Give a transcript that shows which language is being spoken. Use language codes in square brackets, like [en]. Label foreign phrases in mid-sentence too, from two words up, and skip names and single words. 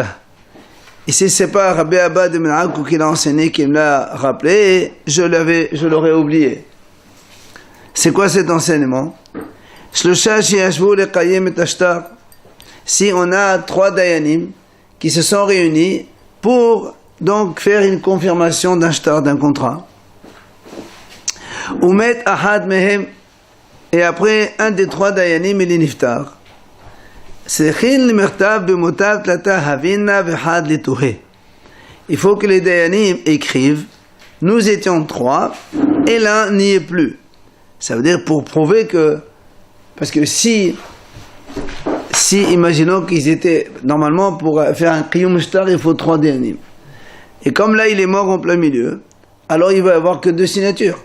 [fr] Ici, c'est pas Rabbi Abba de Menako qui l'a enseigné, qui me l'a rappelé, je l'aurais oublié. C'est quoi cet enseignement? Si on a 3 dayanim qui se sont réunis pour donc faire une confirmation d'un shtar, d'un contrat. [he] ומת אחד מהם, [fr] et après un des 3 dayanim il est niftar. Il faut que les dayanim écrivent nous étions 3 et l'un n'y est plus. Ça veut dire pour prouver que, parce que si imaginons qu'ils étaient normalement pour faire un [he] קיום שטר [fr] il faut 3 dayanim, et comme là il est mort en plein milieu, alors il va y avoir que 2 signatures.